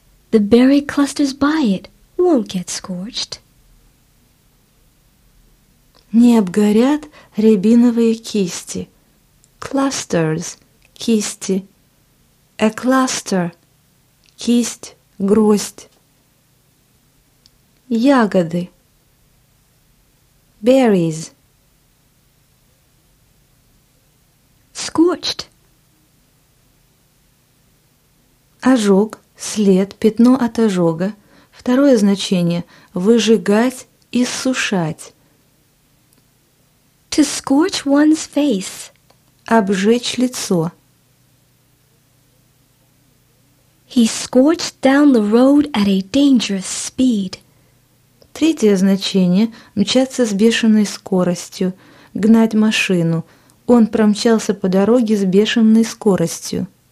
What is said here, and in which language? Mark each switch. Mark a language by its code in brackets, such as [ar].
[en] The berry clusters by it won't get scorched. [ru] Не обгорят рябиновые кисти. [en] Clusters – кисти. A cluster – [ru] кисть, гроздь. Ягоды. Berries. [en] Scorched. [ru] Ожог, след, пятно от ожога. Второе значение – выжигать, иссушать. [en] To scorch one's face. [ru] Обжечь лицо. [en] He scorched down the road at a dangerous speed. [ru] Третье значение – мчаться с бешеной скоростью. Гнать машину. Он промчался по дороге с бешеной скоростью.